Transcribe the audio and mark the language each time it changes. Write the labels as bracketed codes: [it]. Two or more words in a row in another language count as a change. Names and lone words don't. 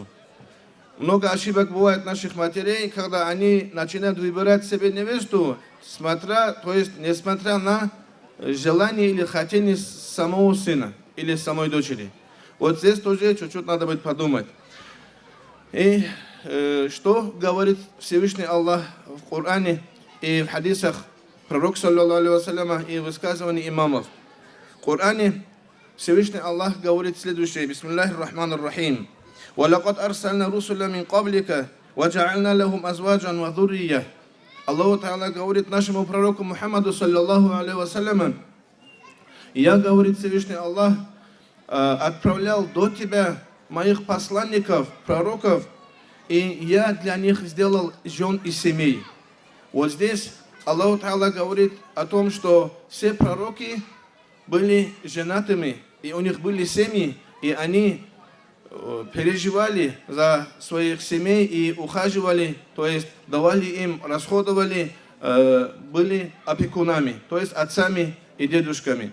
[ru] Много ошибок бывает наших матерей, когда они начинают выбирать себе невесту, то есть несмотря на желание или хотение самого сына или самой дочери. Вот здесь тоже чуть-чуть надо будет подумать. И что говорит Всевышний Аллах в Коране и в хадисах пророка, [ar] صلى الله عليه وسلم, [ru] и высказываний имамов. В Коране Всевышний Аллах говорит следующее: [ar] بسم الله الرحمن الرحيم. وَلَقَدْ أَرْسَلْنَا رُسُلًا مِنْ قَبْلِكَ وَجَعَلْنَا لَهُمْ أَزْوَاجًا وَذُرِّيَّةً. الله تعالى [ru] говорит нашему пророку Мухаммаду, [ar] صلى الله عليه وسلم: [ru] я, говорит Всевышний Аллах, отправлял до тебя моих посланников, пророков, и я для них сделал жен и семей. Вот здесь [ar] الله تعالى [ru] говорит о том, что все пророки были женатыми, и у них были семьи, и они переживали за своих семей и ухаживали, то есть давали им, расходовали, были опекунами, то есть отцами и дедушками.